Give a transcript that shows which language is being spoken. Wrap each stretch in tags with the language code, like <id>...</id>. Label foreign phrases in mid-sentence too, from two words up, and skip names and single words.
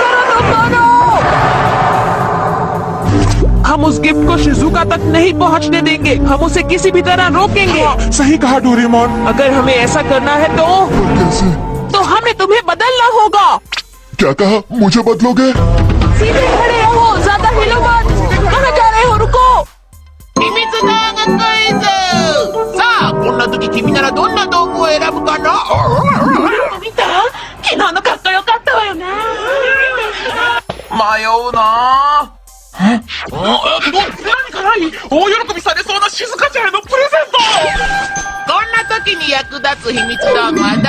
<hi>हम उस गिफ्ट को शिजुका तक नहीं पहुंचने देंगे। हम उसे किसी भी तरह रोकेंगे। हाँ, सही कहा डोरेमोन। अगर हमें ऐसा करना है तो कैसे? हमें तुम्हें बदलना होगा। क्या कहा? मुझे बदलोगे? सीधे खड़े रहो, ज्यादा हिलो मत। कहाँ जा रहे हो? रुको।</hi> <ja>秘密道具クイズさあこんな時君ならどんな道具を選ぶかな見た？昨日のかっこよかったわよね。迷うな何かない大喜びされそうな静香ちゃんへのプレゼントこんな時に役立つ秘密道具は誰？</ja>